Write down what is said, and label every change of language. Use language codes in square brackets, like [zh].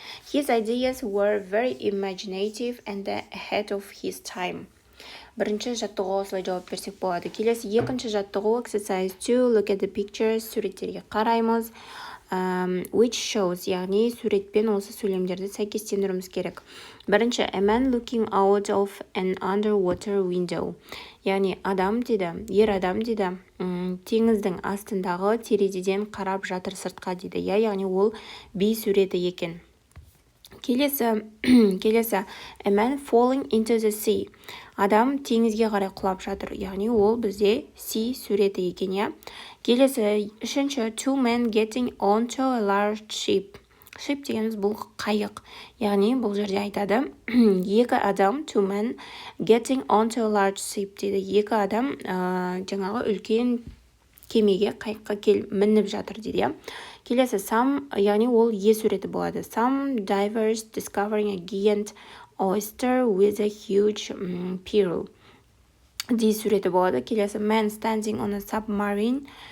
[en] His ideas were very imaginative and ahead of his time. [kk] Бірінші жаттығуға осылай жауап берсек болады. Келесі екінші жаттығу exercise 2, [en] look at the pictures, [kk] суреттерге қараймыз. Which shows, яғни суретпен осы сөйлемдерді сәйкестендіруіміз керек. Бірінші, [en] a man looking out of an underwater window. [kk] Яғни адам дейді, ер адам дейді, теңіздің астындағы терезеден қарап жатыр сыртқа дейді. Яғни ол би суреті екен. [en] Келесі, a man falling into the sea. [kk] Адам теңізге қарай құлап жатыр. Яғни ол бізде sea суреті екен, я. Келесі, үшінші, [en] two men getting onto a large ship. [kk] Ship дегеніміз бұл қайық. Яғни бұл жерде айтады, екі адам, [en] two men getting onto a large ship [kk] дейді. Екі адам жаңағы үлкен кемеге, қайыққа мініп жатыр дейді. Келесі, some, яғни ол е суреті болады. [en] Some divers discovering a giant oyster with a huge pearl. [kk] D суреті болады. [en] Келесі, man standing on a submarine.